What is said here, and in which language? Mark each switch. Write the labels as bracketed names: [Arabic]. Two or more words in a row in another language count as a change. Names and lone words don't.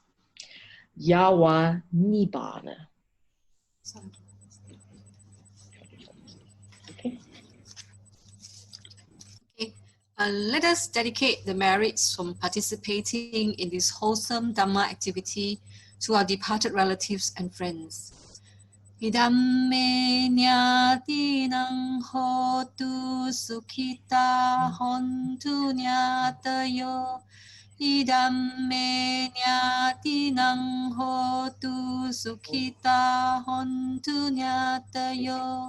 [Pali] Yawa Nibbana. Okay. [English] Let us dedicate the merits from participating in this wholesome Dhamma activity to our departed relatives and friends. [Pali] Idam me nyatinang hotu sukhita hontu nyatayo. Idam me nyatinang hotu sukhita hontu nyatayo.